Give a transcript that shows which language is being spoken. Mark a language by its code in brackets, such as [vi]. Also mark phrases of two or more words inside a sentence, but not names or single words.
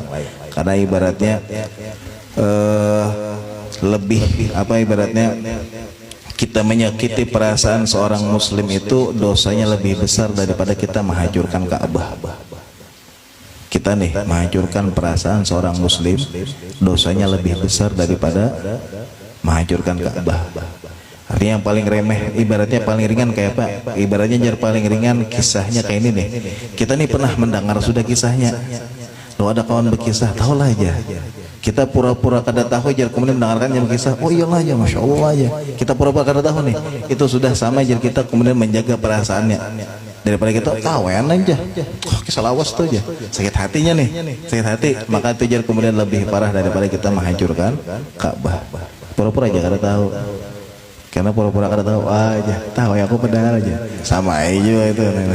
[id] Karena ibaratnya lebih apa ibaratnya kita menyakiti perasaan seorang muslim itu dosanya lebih besar daripada kita menghancurkan Ka'bah. Kita nih menghancurkan perasaan seorang muslim dosanya lebih besar daripada menghancurkan Ka'bah. Artinya yang paling remeh ibaratnya paling ringan kayak apa? Ibaratnya jar paling ringan kisahnya kayak ini nih. Kita nih pernah mendengar sudah kisahnya. Lo ada kawan berkisah, tahulah aja. Kita pura-pura kada tahu aja kemudian mendengarkan yang berkisah. Oh iyalah aja, masya Allah aja. Kita pura-pura kada tahu nih. Itu sudah sama aja kita kemudian menjaga perasaannya. Daripada kita kawan aja, oh, kisah lawas tuh aja, sakit hatinya nih, sakit hati, maka itu jadi kemudian lebih parah daripada kita menghancurkan Ka'bah. Pura-pura aja kada tahu, karena pura-pura kada tahu aja, tahu ya aku pendengar aja, sama aja itu.